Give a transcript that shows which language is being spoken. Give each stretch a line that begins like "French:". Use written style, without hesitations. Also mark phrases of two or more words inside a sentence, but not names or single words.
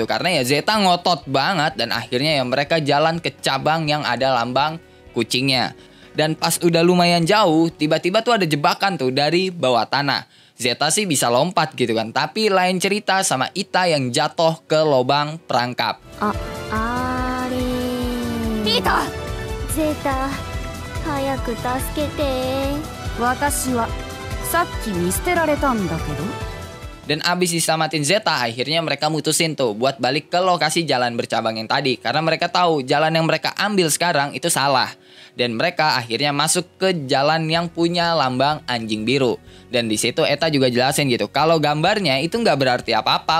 Indonesian: Karena ya Zeta ngotot banget dan akhirnya ya mereka jalan ke cabang yang ada lambang kucingnya. Dan pas udah lumayan jauh, tiba-tiba tuh ada jebakan tuh dari bawah tanah. Zeta sih bisa lompat gitu kan, tapi lain cerita sama Ita yang jatuh ke lubang perangkap. Ita! Zeta,
Japanese: 早く助けて。私はさっき見捨てられたんだけど。
Indonesian: Dan abis diselamatin Zeta, akhirnya mereka mutusin tuh buat balik ke lokasi jalan bercabang yang tadi. Karena mereka tahu jalan yang mereka ambil sekarang itu salah. Dan mereka akhirnya masuk ke jalan yang punya lambang anjing biru. Dan di situ Eta juga jelasin gitu, kalau gambarnya itu nggak berarti apa-apa.